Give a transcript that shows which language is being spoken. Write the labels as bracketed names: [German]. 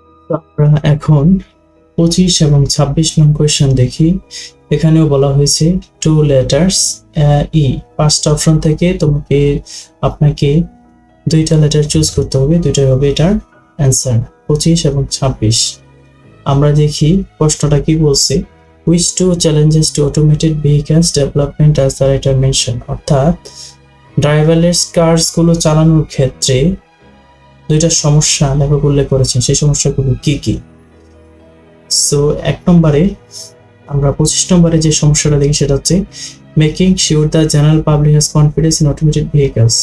[Bangla] আমরা এখন 25 এবং 26 নং কোয়েশ্চেন দেখি। এখানেও বলা হয়েছে টু লেটার্স ই, 5টা অপশন থেকে আপনাকে 2টা লেটার চুজ করতে হবে, 2টাই হবে এটার অ্যান্সার। 25 এবং 26 আমরা দেখি প্রশ্নটা কি বলছে। [English] Which two challenges to automated vehicles development as the writer mentioned? [Bangla] অর্থাৎ ড্রাইভারলেস কার্স গুলো চালানোর ক্ষেত্রে 2টা সমস্যা লেখক উল্লেখ করেছেন, সেই সমস্যাগুলো কি কি। সো 1 নম্বরে আমরা 25 নম্বরে যে সমস্যাটা দেখি সেটা হচ্ছে [English] Making sure the general public has confidence in automated vehicles.